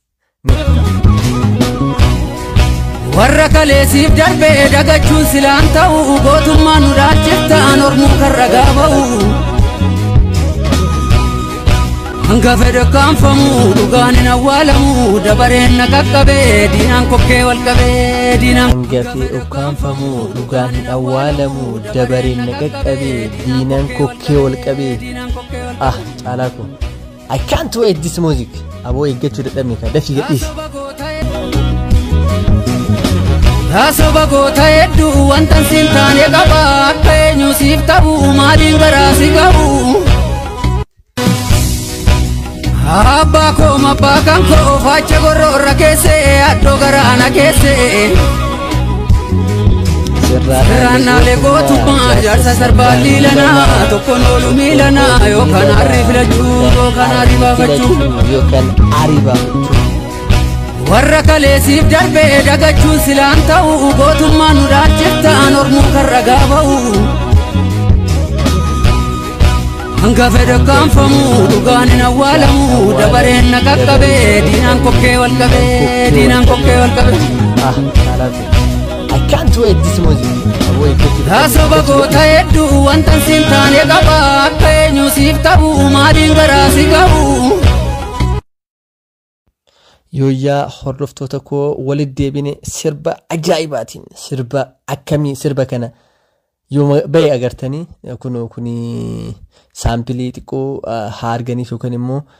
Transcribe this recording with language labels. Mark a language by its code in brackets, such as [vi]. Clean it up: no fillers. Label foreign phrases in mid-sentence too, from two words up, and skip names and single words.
[om] warra kaleesiif darbee dagachuun silaan ta'u gootummaan nu daachiftaan ormuu kan ragaa ba'u Hanga fedha kaanfamu dhugaan hin awwaalamu dabareen na qaqqabee diinaan kokkee wal qabee Hanga fedha kaanfamu dhugaan hin awwaalamu dabareen na qaqqabee diinaan kokkee wal qabee caalaa ko [en] I can't wait this music [om] aboo eeggachuu dadhabne ka dafii gadhiisi Haasaba goota hedduu wantan siin taane qaba akka eenyu siif ta'u maaliin garaa si qabu Abba ko mabbakan ko facha gorro rakese addo garana kese Sirrana le gotu ma jarsa sarbali lana tokko nolu milana yo kana riflachu to kana ribafachu yo kan aribafachu warra kaleesiif darbee dagachuun silaan ta'u gootummaan nu daachiftaan ormuu kan ragaa ba'u Hanga fedha kaanfamu dhugaan hin awwaalamu dabareen na qaqqabee diinaan kokkee wal qabee diinaan kokkee wal qabee [en] I can't wait this music [om] Haasaba goota hedduu wantan siin taane qaba akka eenyu siif ta'u maaliin garaa si qabu Yooyyaa hordoftoota koo walitti deebine sirba ajaa'ibaatiin sirba akkamii sirba kana yoo bahe agartanii kuni saampilii xiqqoo haa arganiif yookaan immoo